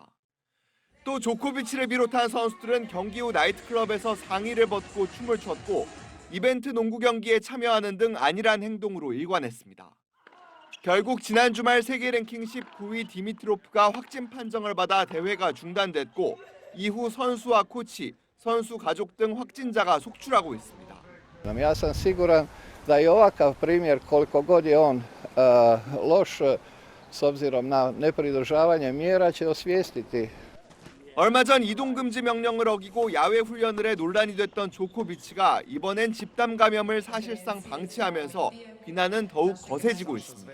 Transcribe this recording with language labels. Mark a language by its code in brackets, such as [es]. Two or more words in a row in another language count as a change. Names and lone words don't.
[ko] 또 조코비치를 비롯한 선수들은 경기 후 나이트클럽에서 상의를 벗고 춤을 췄고 이벤트 농구 경기에 참여하는 등 안일한 행동으로 일관했습니다. 결국 지난 주말 세계 랭킹 19위 디미트로프가 확진 판정을 받아 대회가 중단됐고 이후 선수와 코치, 선수 가족 등 확진자가 속출하고 있습니다. [hr] Ja sam siguran da je ovakav primjer koliko god je on loš s obzirom na nepridržavanje mjera će osvijestiti. [ko] 얼마 전 이동금지 명령을 어기고 야외 훈련을 해 논란이 됐던 조코비치가 이번엔 집단 감염을 사실상 방치하면서 비난은 더욱 거세지고 있습니다.